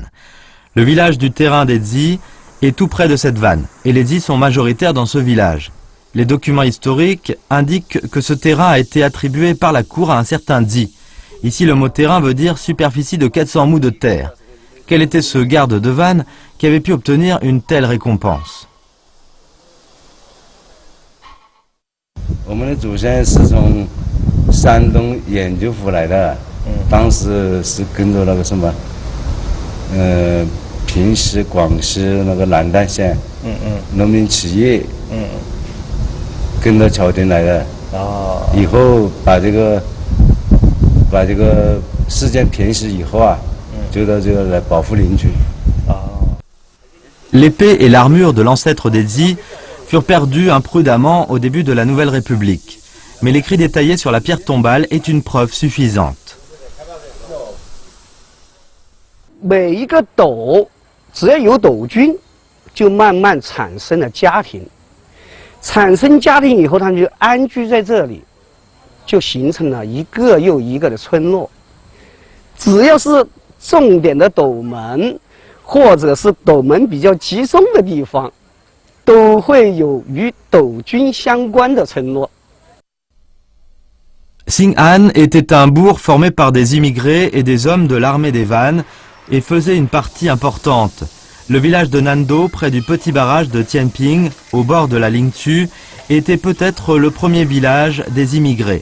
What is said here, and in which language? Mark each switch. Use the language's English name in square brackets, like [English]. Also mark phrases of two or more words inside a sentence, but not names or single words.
[French] Le village du terrain des Zi est tout près de cette vanne, et les Zi sont majoritaires dans ce village. Les documents historiques indiquent que ce terrain a été attribué par la cour à un certain Zi. Ici, le mot terrain veut dire superficie de 400 mous de terre. Quel était ce garde de vanne qui avait pu obtenir une telle récompense? [Chinese] 山东兖州府来的，当时是跟着那个什么，平时广西那个南丹县，农民起义，跟着朝廷来的。以后把这个事件平息以后啊，就到这个来保护邻居。 [French] L'épée et l'armure de l'ancêtre des Zi furent perdus imprudemment au début de la Nouvelle République. Mais l'écrit détaillé sur la pierre tombale est une preuve suffisante. [Chinese] 每一个斗，只要有斗军，就慢慢产生了家庭。产生家庭以后，他们就安居在这里，就形成了一个又一个的村落。只要是重点的斗门，或者是斗门比较集中的地方，都会有与斗军相关的村落。 [French] Xing'an était un bourg formé par des immigrés et des hommes de l'armée des vannes et faisait une partie importante. Le village de Nando, près du petit barrage de Tianping, au bord de la Lingzhou, était peut-être le premier village des immigrés.